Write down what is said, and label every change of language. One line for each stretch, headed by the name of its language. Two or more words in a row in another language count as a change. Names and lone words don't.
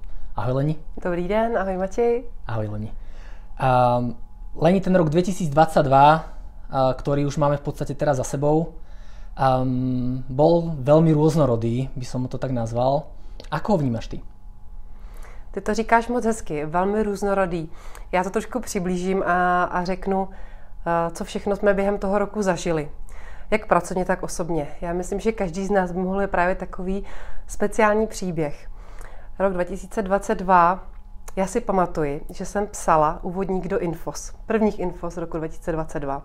Czech: Ahoj Leni. Dobrý den, ahoj Matěj. Ahoj Leni.
Slovak: Leni, ten rok 2022, ktorý už máme v podstate teraz za sebou, bol veľmi rôznorodý, by som to tak nazval. Ako ho vnímaš ty?
Czech: Ty to říkáš moc hezky, velmi různorodý. Já to trošku přiblížím a řeknu, co všechno jsme během toho roku zažili. Jak pracovně, tak osobně. Já myslím, že každý z nás by mohl vyprávět takový speciální příběh. Rok 2022, já si pamatuji, že jsem psala úvodník do Infos, prvních Infos roku 2022.